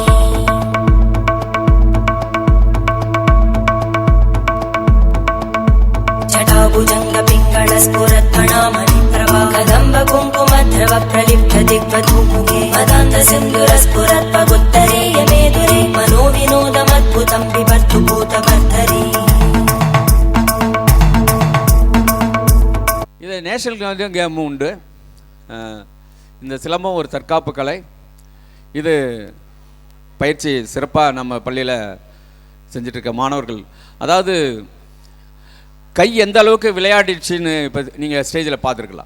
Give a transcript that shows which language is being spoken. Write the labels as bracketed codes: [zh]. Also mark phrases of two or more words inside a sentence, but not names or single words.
[sa] जटाभुजङ्गपिङ्गळस्फुरत्फणामणि प्रभा कदम्ब कुङ्कुमद्रव प्रलिप्त दिग्वधूमुखे मदान्त सिन्दुरस्फुरत्पगुत्तरेय मेदुरे मनो विनोदमद्भुतं बिभर्तु भूतभर्तरे. [ta] இது [en] national game-um [ta] உண்டு. இந்த சிலம்பம் ஒரு தற்காப்பு கலை. இது பயிற்சி சிறப்பாக நம்ம பள்ளியில் செஞ்சிட்ருக்க மாணவர்கள், அதாவது கை எந்த அளவுக்கு விளையாடிடுச்சின்னு இப்போ நீங்கள் ஸ்டேஜில் பார்த்துருக்கலாம்.